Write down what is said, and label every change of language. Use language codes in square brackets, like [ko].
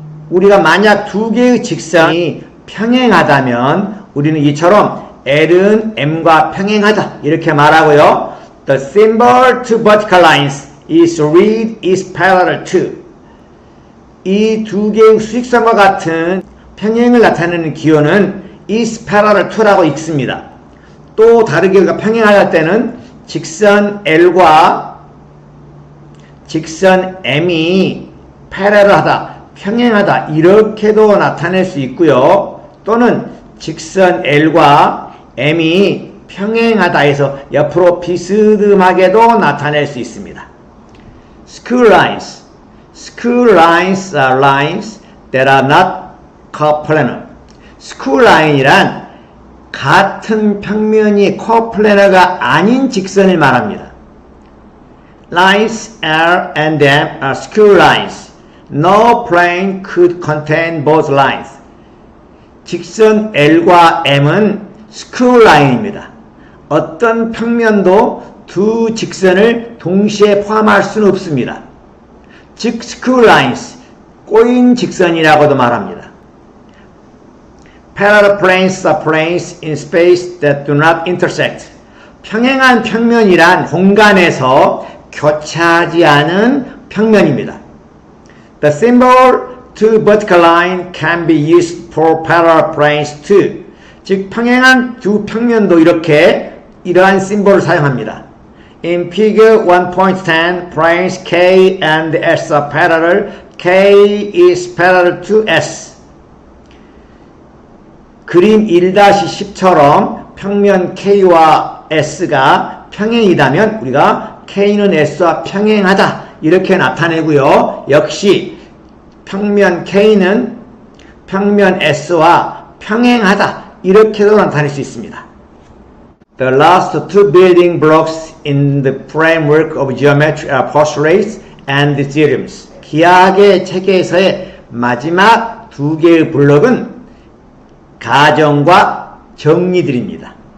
[ko] 우리가 만약 두 개의 직선이 평행하다면 우리는 이처럼 L은 M과 평행하다 이렇게 말하고요. [en] The symbol to vertical lines is read is parallel to. [ko] 이 두 개의 수직선과 같은 평행을 나타내는 기호는 [en] is parallel to [ko] 라고 읽습니다. 또 다르게 우리가 평행할 때는 직선 L과 직선 M이 parallel하다, 평행하다 이렇게도 나타낼 수 있고요. 또는 직선 L과 M이 평행하다 해서 옆으로 비스듬하게도 나타낼 수 있습니다. [en] Skew lines. Skew lines are lines that are not coplanar. [ko] Skew line이란 같은 평면이 coplanar가 아닌 직선을 말합니다. [en] Lines L and M are skew lines. No plane could contain both lines. [ko] 직선 L과 M은 skew line입니다. 어떤 평면도 두 직선을 동시에 포함할 수는 없습니다. 즉 skew lines, 꼬인 직선이라고도 말합니다. [en] Parallel planes are planes in space that do not intersect. [ko] 평행한 평면이란 공간에서 교차하지 않은 평면입니다. [en] The symbol to vertical line can be used for parallel planes too. [ko] 즉 평행한 두 평면도 이러한 심볼을 사용합니다. [en] In figure 1.10, planes K and S are parallel. K is parallel to S. [ko] 그림 1-10처럼 평면 K와 S가 평행이다면 우리가 K는 S와 평행하다 이렇게 나타내고요. 역시 평면 K는 평면 S와 평행하다 이렇게도 나타낼 수 있습니다. [en] The last two building blocks in the framework of geometry are postulates and Theorems. [ko] 기하학의 체계에서의 마지막 두 개의 블록은 가정과 정리들입니다.